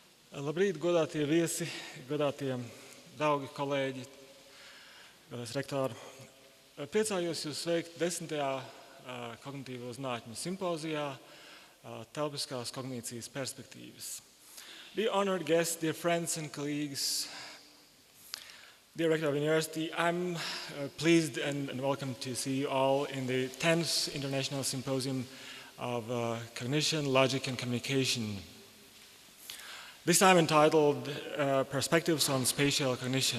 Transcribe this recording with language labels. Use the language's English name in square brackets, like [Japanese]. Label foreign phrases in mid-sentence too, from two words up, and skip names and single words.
[Latvian] Labrīt, godātie viesi, godātie draugi, kolēģi, godātais rektori. Priecājos jūs sveikt 10. kognitīvo zinātņu simpozijā Telpiskās kognīcijas perspektīvas. [English] Dear honored guests, dear friends and colleagues, dear Rector of the University, I'm pleased and welcome to see you all in the 10th International Symposium of Cognition, Logic and Communication. This time entitled Perspectives on Spatial Cognition.